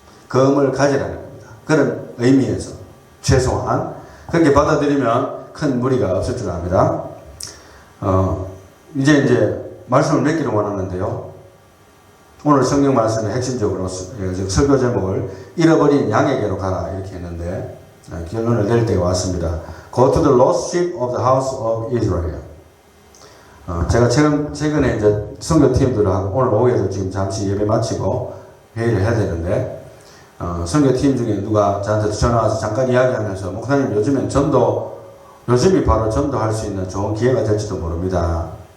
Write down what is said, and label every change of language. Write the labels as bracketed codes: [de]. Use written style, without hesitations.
[ko] 검을 가지라는 겁니다. 그런 의미에서 최소한 그렇게 받아들이면 큰 무리가 없을 줄 압니다. 이제 말씀을 맺기를 원하는데요. 오늘 성경 말씀의 핵심적으로 설교 제목을 잃어버린 양에게로 가라 이렇게 했는데 결론을 낼 때가 왔습니다. [en] Go to the lost sheep of the house of Israel. [ko] 제가 최근에 이제 선교팀들하고 오늘 오후에도 지금 잠시 예배 마치고 회의를 해야 되는데 선교팀 중에 누가 저한테 전화 와서 잠깐 이야기하면서 목사님 요즘이 바로 전도할 수 있는 좋은 기회가 될지도 모릅니다.